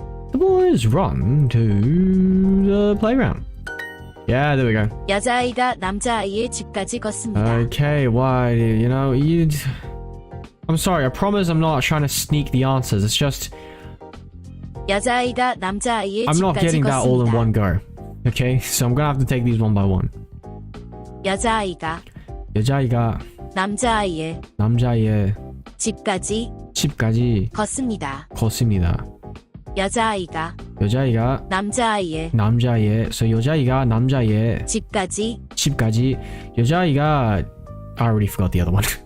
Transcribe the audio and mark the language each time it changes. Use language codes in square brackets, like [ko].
[en] The boys run to the playground. Yeah, there we go. [ko] 여자아이가 남자아이의 집까지 걷습니다. [en] Okay, why? You know, I'm sorry. I promise I'm not trying to sneak the answers. It's just [ko] 여자아이가 남자아이의 [en] I'm not [ko] 집까지 [en] getting that all in [ko] 걷습니다. [en] one go. Okay, so I'm gonna have to take these one by one. [ko] 여자아이가 남자아이의 집까지 걷습니다. 여자아이가 남자아이의 [en] So [ko] 여자아이가 남자의 집까지 여자아이가 [en] I already forgot the other one.